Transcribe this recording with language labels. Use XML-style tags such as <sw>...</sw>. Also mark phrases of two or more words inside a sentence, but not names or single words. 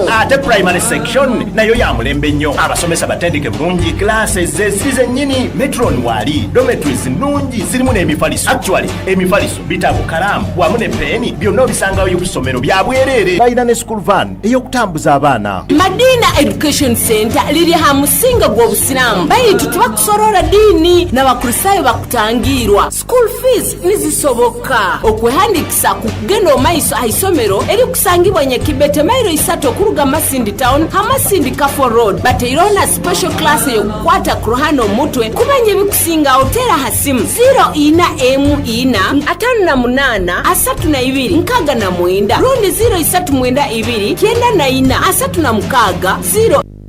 <lg>Ate</lg> <en>primary section</en> <lg>nayo ya mulembe nnyo abasomesa batendeke bulungi classes zesize nnyini metron wali dormitories nnungi zirimu n'emifaliso. Actually emifaliso bitabo kalamu wamu ne peni byonna obisangayo ku ssomero bya bwerere. Bayina ne</lg> <en>school van</en> <lg>ey'okutambuza abaana.</lg> <nyo>Madina Education Center liri ha musinga gw'obusiramu bayitu tubakusorora dini n'abakristayo bakutangirwa.</nyo> <en>School fees</en> <nyo>nizisoboka okwehandikisa ku kugenda omaiso aisomero eri kusangibwa Nyakibete mairo 3 okuruga Masindi town ha Masindi Kafu Road bateirona</nyo> <en>special class</en> <nyo>yokukwata ku ruhano omutwe kumanya ebikusinga otera hasimu 0-8-58-32-69 rundi 0-392-94-0.</nyo>